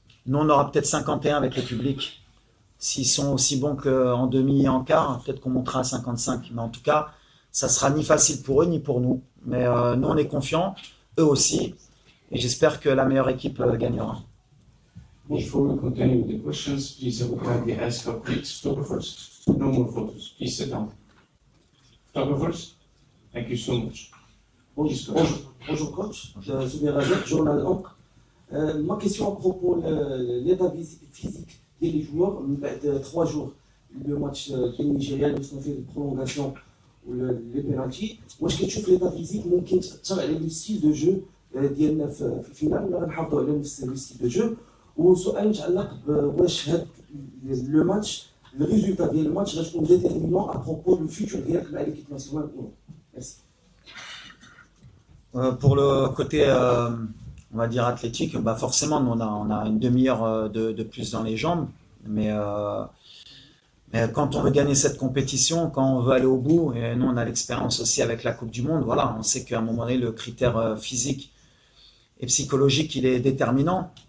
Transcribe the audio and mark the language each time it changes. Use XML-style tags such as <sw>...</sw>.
<fr>Nous, on aura peut-être 51 avec le public. S'ils sont aussi bons qu'en demi et en quart, peut-être qu'on montera à 55. Mais en tout cas, ça sera ni facile pour eux ni pour nous. Mais nous, on est confiants, eux aussi. Et j'espère que la meilleure équipe gagnera.</fr> <en>Before we continue with the questions, please, I would kindly ask our colleagues, photographers, no more photos. Please sit down. Photographers, thank you so much. Please go.</en> <fr>Bonjour coach, Soumer Razak, journal Ancre. Ma question à propos de l'état physique des joueurs, de 3 jours, le match du Nigeria, nous avons fait une prolongation ou les pénaltys. Moi, je trouve l'état physique,</fr> <ar>ممكن تأثر على</ar> <fr>le style de jeu</fr> <ar>ديالنا في الفينال ولا غنحافظوا على نفس</ar> <fr>le style de jeu.</fr> <ar>وسؤال متعلق بواش هاد لو ماتش الريزولتا ديال الماتش غتكون ديتيرمينون</ar> <fr>à propos du futur</fr> <ar>ديالك مع</ar> <fr>l'équipe nationale ou non. Merci. Pour le côté, on va dire athlétique, bah forcément, nous, on a une demi-heure de plus dans les jambes. Mais quand on veut gagner cette compétition, quand on veut aller au bout, et nous, on a l'expérience aussi avec la Coupe du Monde, voilà, on sait qu'à un moment donné, le critère physique et psychologique, il est déterminant.</fr>